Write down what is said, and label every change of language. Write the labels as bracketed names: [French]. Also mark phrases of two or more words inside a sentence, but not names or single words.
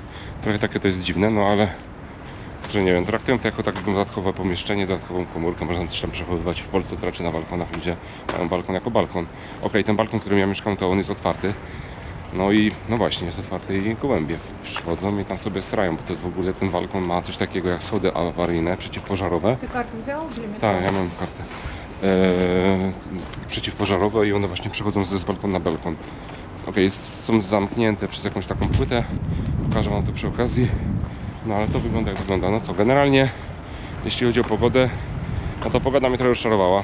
[Polish] Trochę takie to jest dziwne, no ale że nie wiem, traktuję to jako takie dodatkowe pomieszczenie, dodatkową komórkę. Można też tam przechowywać. W Polsce to raczej na balkonach ludzie mają balkon jako balkon. Okej, ten balkon, w którym ja mieszkam, to on jest otwarty. No i no właśnie, jest otwarty i gołębie przychodzą i tam sobie srają, bo to w ogóle ten balkon ma coś takiego jak schody awaryjne, przeciwpożarowe. [Russian] Ты карту взял для метро? [Polish] Tak, ja mam kartę. Przeciwpożarowe i one właśnie przechodzą z balkonu na balkon. Są zamknięte przez jakąś taką płytę. Pokażę wam to przy okazji. No ale to wygląda jak wygląda. No co, generalnie jeśli chodzi o pogodę, no to pogoda mnie trochę rozczarowała.